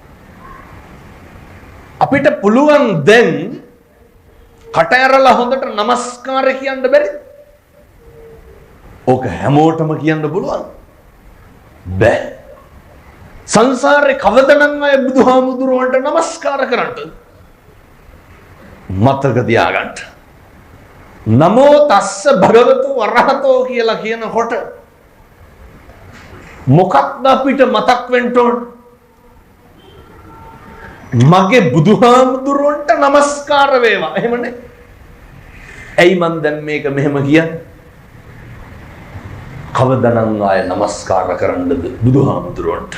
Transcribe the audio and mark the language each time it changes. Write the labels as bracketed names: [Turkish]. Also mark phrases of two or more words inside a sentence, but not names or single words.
[Sinhala] අපිට පුළුවන් දැන් කට ඇරලා හොඳට নমස්කාර කියන්න බැරිද? ඕක හැමෝටම කියන්න පුළුවන් බෑ. සංසාරේ කවදනම් අය බුදුහාමුදුරුවන්ට নমස්කාර කරන්නද? මතක තියාගන්න. [Pali] නමෝ තස්ස භගවතු වරහතෝ [Sinhala] කියලා කියනකොට මොකක්ද අපිට මතක් වෙන්න ඕන? මගේ බුදුහාමුදුරුවන්ට নমස්කාර වේවා. එහෙමනේ. ඇයි මන් දැන් මේක මෙහෙම කියන්නේ? කවදනම් ආය নমස්කාර කරන්නද බුදුහාමුදුරුවන්ට?